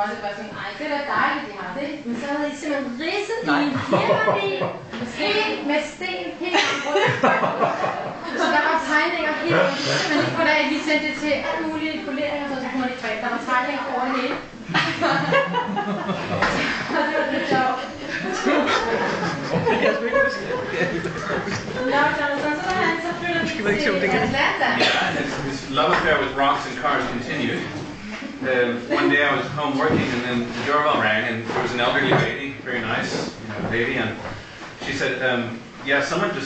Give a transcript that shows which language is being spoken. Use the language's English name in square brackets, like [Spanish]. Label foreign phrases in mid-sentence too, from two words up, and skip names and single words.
[Danish] Og det var sådan, nej, det er da dejligt, de har det. Men så havde I simpelthen ridset i en firmabil, med sten helt rundt. Så der var tegninger helt rundt. Men ikke på dag, vi sendte det til alle mulige poleringer, så kunne man ikke trække. Der var tegninger over det hele. Og det var lidt sjovt. [English] His love affair with rocks and cars continued. One day I was home working, and then the doorbell rang, and there was an elderly lady, very nice, lady, and she said, "Yeah, someone just."